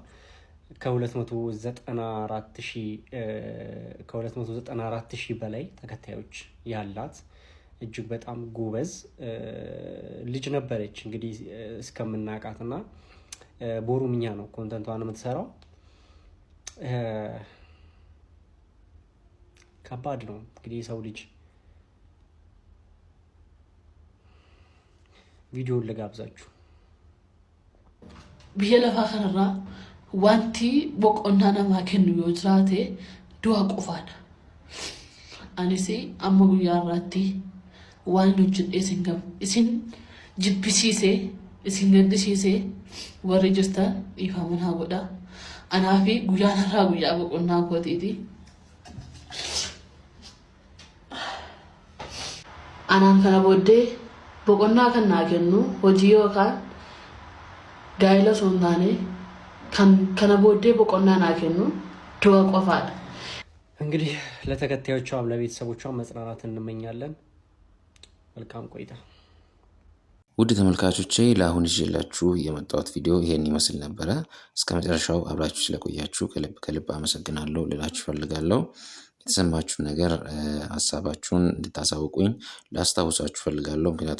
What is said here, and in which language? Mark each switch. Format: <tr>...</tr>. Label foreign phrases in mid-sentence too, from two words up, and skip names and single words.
<am>ከ294 ሺህ በላይ ተከታዮች ያላት እጅግ በጣም ጎበዝ ልጅ ነበረች። እንግዲህ እስከምናውቃትና በኦሮምኛ ነው ኮንተንቷን የምትሰራው። ከባድ ነው እንግዲህ የሰው ልጅ። ቪዲዮውን ልጋብዛችሁ።</am> <om>biyya lafaa kanarraa wanti boqonnaa namaa kennu yoo jiraate du'a qofaadha. Anis amma guyyaa irratti waan hojjedhee isin jibbisiisee isin gaddisiisee warri jirtan dhiifama naa godha. Anaa fi guyyaan irraa guyyaa boqonnaa kootiiti. Anaan kana booddee boqonnaa kan naa kennu hojii yookaan gaa'ela osoo hin taane kana booddee boqonnaa naa kennu du'a qofaadha.</om> <am>እንግዲህ ለተከታዮቿም ለቤተሰቦቿም መጽናናት እንመኛለን። መልካም ቆይታ። ውድ ተመልካቾቼ ለአሁን ይዤላችሁ የመጣሁት ቪዲዮ ይሄን ይመስል ነበረ። እስከ መጨረሻው አብራችሁ ስለቆያችሁ ከልብ አመሰግናለሁ ልላችሁ ፈልጋለሁ። የተሰማችሁን ነገር ሀሳባችሁን እንድታሳውቁኝ ላስታውሳችሁ ፈልጋለሁ። ምክንያቱም</am>